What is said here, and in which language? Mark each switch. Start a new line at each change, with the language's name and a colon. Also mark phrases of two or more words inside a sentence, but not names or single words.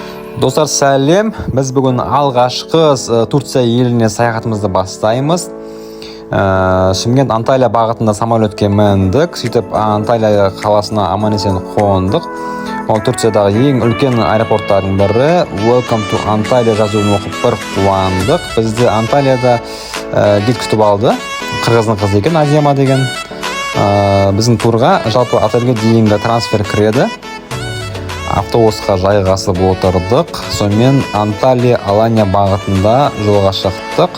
Kazakh: Достар, сәлем. Біз бүгін алғашқы Турция еліне саяхатымызды бастаймыз. Шымкент Анталия бағытында самолетке міндік. Сөйтіп Анталия қаласына аман-есен қондық. Ол Турциядағы ең үлкен аэропорттардың бірі.
English: Welcome to Antalya
Kazakh: жазуын оқып бір қуандық. Бізді Анталияда гид күтіп алды. Қырғыздың қызы екен, Азияма деген. Біздің турға жалпы отельге дейінгі трансфер кіреді. Автобусқа жайғасып отырдық. Сонымен Анталия Алания бағытында жолға шықтық.